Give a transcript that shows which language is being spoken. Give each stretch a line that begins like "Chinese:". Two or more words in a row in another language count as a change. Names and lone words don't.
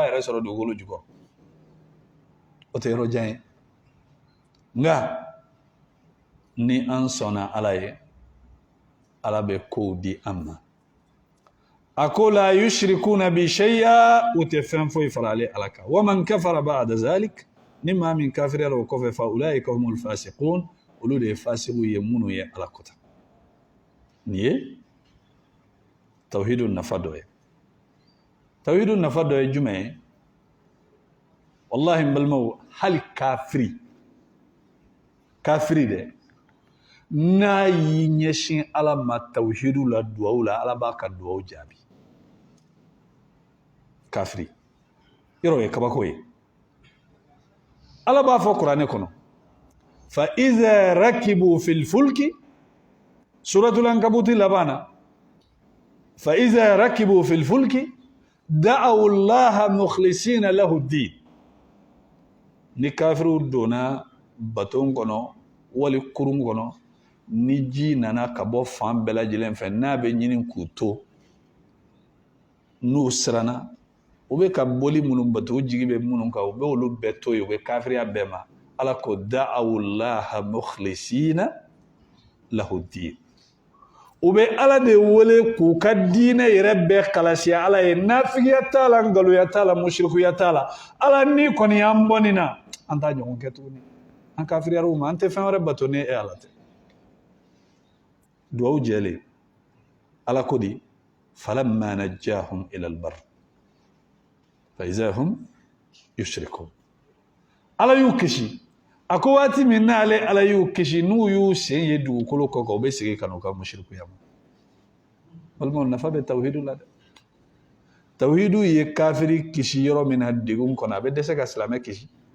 Bambara: yɛrɛ sɔrɔ dugukolo jukɔrɔ o tɛ yɔrɔ jan ye nka ni an sɔnna ala ye ala bɛ kow di an ma a ko
Arabic: لا يشركون بي شيئا
Bambara: u tɛ fɛn foyi fara ale ala kan
Arabic: ومن كفر بعد ذلك
Bambara: ni maa min kafiriyara o kɔfɛ
Arabic: فأولئك هم الفاسقون
Bambara: olu de ye fasigiw ye minnu ye ala kota nin ye tawhidu nafa dɔ ye tawhidu nafa dɔ ye jumɛn ye wallahi n balimaw hali kafiri dɛ n'a y'i ɲɛsin ala ma tawhidu la duwawu la ala b'a ka duwawu jaabi kafiri yɔrɔ o ye kabako ye ala b'a fɔ kuranɛ kɔnɔ
Arabic: فإذا ركبوا في الفلك سورة العنكبوت
Bambara: laban na
Arabic: فإذا ركبوا في الفلك دعوا الله مخلصين له الدين
Bambara: ni kafiriw donna baton kɔnɔ wali kurun kɔnɔ ni ji nana ka bɔ fan bɛɛ lajɛlen fɛ n'a bɛ ɲini k'u to n'u siranna u bɛ ka boli minnu bato u jigi bɛ minnu kan u bɛ olu bɛɛ to yen u bɛ kafiriya bɛɛ ma ala ko
Arabic: دعوا الله مخلصين له الدين
Bambara: u bɛ ala de wele k'u ka diinɛ yɛrɛ bɛɛ kalasiya ala ye nafigiya t'a la nkalontigiya t'a la musirikuya t'a la ala ni kɔni y'an bɔ nin na an t'a ɲɔgɔn kɛ tuguni an kafiriyara u ma an tɛ fɛn wɛrɛ bato ni e ala tɛ duwawu jɛlen ala ko di
Arabic: فلما نجاهم إلى البر إذا هم يشركون
Bambara: ala y'u kisi a ko waati min n'ale ala y'u kisi n'u y'u sen ye dugukolo kɔ kan u bɛ segin ka n'u ka musirikuya ma walima nafa bɛ tawhidu la dɛ tawhidu ye kafiri kisi yɔrɔ min na degun kɔnɔ a bɛ dɛsɛ ka silamɛ kisi